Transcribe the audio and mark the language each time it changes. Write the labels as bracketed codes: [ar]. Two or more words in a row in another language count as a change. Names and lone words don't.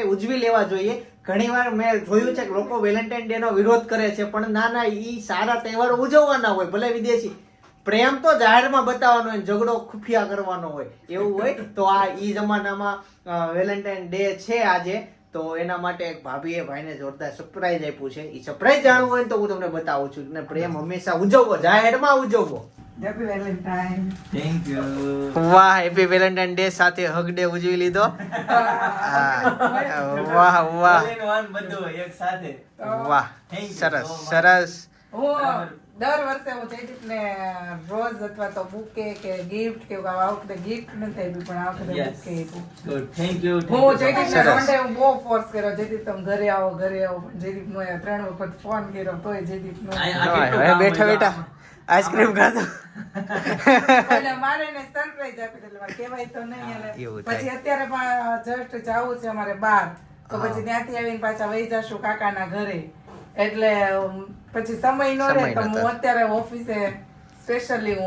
[gu] ઉજવી લેવા જોઈએ ઘણીવાર મેં જોયું છે કે લોકો વેલેન્ટાઇન ડે નો વિરોધ કરે છે પણ ના ઈ સારા તહેવારો ઉજવવાના હોય ભલે વિદેશી પ્રેમ તો જાહેરમાં બતાવવાનો હોય ઝઘડો ખુફિયા કરવાનો હોય એવું હોય તો આ ઈ જમાનામાં વેલેન્ટાઇન ડે છે આજે તો એના માટે એક ભાભીએ ભાઈને જોરદાર સરપ્રાઈઝ આપ્યું છે એ સરપ્રાઈઝ જાણવું હોય ને તો હું તમને બતાવું છું ને પ્રેમ હંમેશા ઉજવવો જાહેરમાં ઉજવવો [en] Happy Valentine. Thank you. [gu] વાહ [en] Happy Valentine Day [gu] સાથે [en] hug day [gu] ઉજવી લીધો વાહ વાહ [en] All in one [gu] બધું એક સાથે. વાહ [en] Thank you [gu] સરસ [en] so much. [gu] સરસ હું દર વર્ષે હું જયદીપને રોઝ અથવા તો બુકે કે ગિફ્ટ કે આ વખતે ગિફ્ટ નથી આપી પણ આ વખતે [en] Yes. [gu] બુકે આપ્યું. [en] Good. Thank you. [gu] હું જયદીપને સરસ. [en] one day [gu] હું બહુ ફોર્સ કર્યો જયદીપ તમે ઘરે આવો પણ જયદીપનો 3 વખત ફોન કર્યો તોય જયદીપનો આ કેટલું હવે કામ બેઠા હોય બેઠા આઈસ્ક્રીમ ખાધો એટલે મારે એને સરપ્રાઈઝ આપી એટલે મારે કહેવાય તો નહીં એટલે એવું થાય. પછી અત્યારે પણ જસ્ટ જવું છે અમારે બહાર તો પછી ત્યાંથી આવીને પાછા વહી જશું કાકાના ઘરે એટલે પછી સમય નો રહે તો હું અત્યારે ઓફિસે સ્પેશિયલી હું